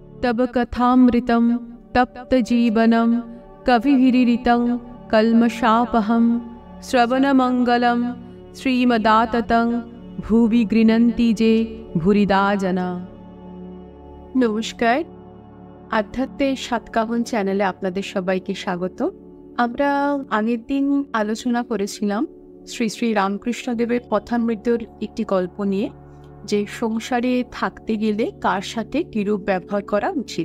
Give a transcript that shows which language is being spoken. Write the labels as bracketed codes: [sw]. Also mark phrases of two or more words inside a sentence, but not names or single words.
[sa] तब कथामृतं तप्तजीवनं कविभिरीडितं कल्मषापहं श्रवणमङ्गलं श्रीमदाततं भुवि गृह्णन्ति जे भूरिदा जना। [bn] নমস্কার, আধ্যাত্মের সাতকাহন চ্যানেলে আপনাদের সবাইকে স্বাগত। আমরা আগের দিন আলোচনা করেছিলাম শ্রী শ্রী রামকৃষ্ণদেবের কথামৃতের একটি গল্প নিয়ে, যে সংসারে থাকতে গেলে কার সাথে কিরূপ ব্যবহার করা উচিত।